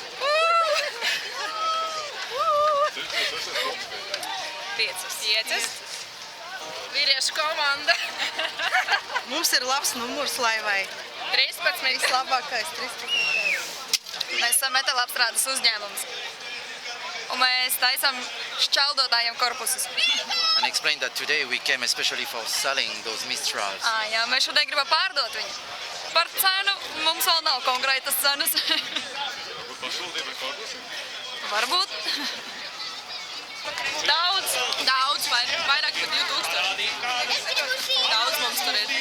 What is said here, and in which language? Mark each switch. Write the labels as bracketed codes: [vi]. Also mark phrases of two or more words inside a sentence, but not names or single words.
[lv] 5. Vīriešu komanda. Mums ir labs numurs laivai. 13. Vislabākais 13. Mēs esam metālapstrādes uzņēmums. Un mēs taisam šķeldotājiem korpusus. [en] And explain that today we came especially for selling those Mistrals. [lv] Jā, mēs šodien gribam pārdot viņu. Par cenu mums vēl nav konkrētas cenas. Varbūt pašvaldība korpusi? Varbūt. Daudz, vairāk par 2000. Daudz mums tur ir.